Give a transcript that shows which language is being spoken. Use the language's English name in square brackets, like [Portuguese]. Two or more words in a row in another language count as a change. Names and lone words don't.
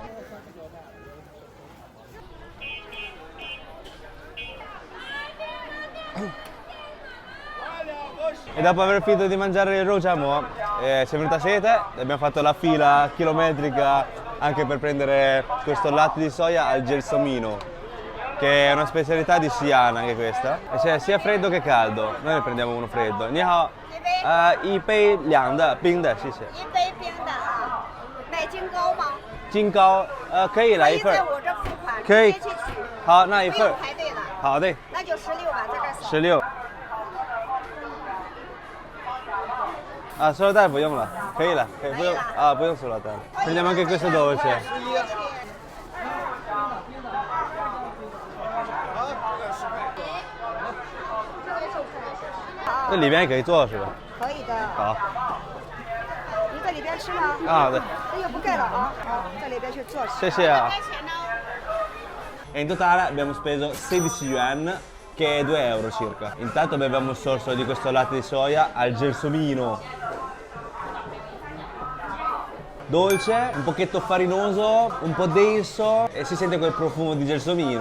[Italian] E dopo aver finito di mangiare il rojamo ci è venuta sete e abbiamo fatto la fila chilometrica anche per prendere questo latte di soia al gelsomino, che è una specialità di Xi'an anche questa. E c'è sia freddo che caldo, noi ne prendiamo uno freddo. [Chinese] 你好，一杯凉的，冰的, 谢谢。一杯冰的啊，买金糕吗？金糕，可以来一份可以在我这付款，可以直接去取，好，那一份不用排队了。好的那就16吧，在这儿扫。 16。啊，塑料袋不用了，可以了，可以不用啊，不用塑料袋。 [Italian] Prendiamo anche questo dolce。 [Chinese] 这里边也可以做是吧？可以的。好。你在里边吃吗？啊，对。这就不盖了啊，好，在里边去坐。谢谢啊。 [Italian] E in totale abbiamo speso 16 yuan, che è 2 euro circa. Intanto beviamo un sorso di questo latte di soia al gelsomino. Dolce, un pochetto farinoso, un po' denso e si sente quel profumo di gelsomino.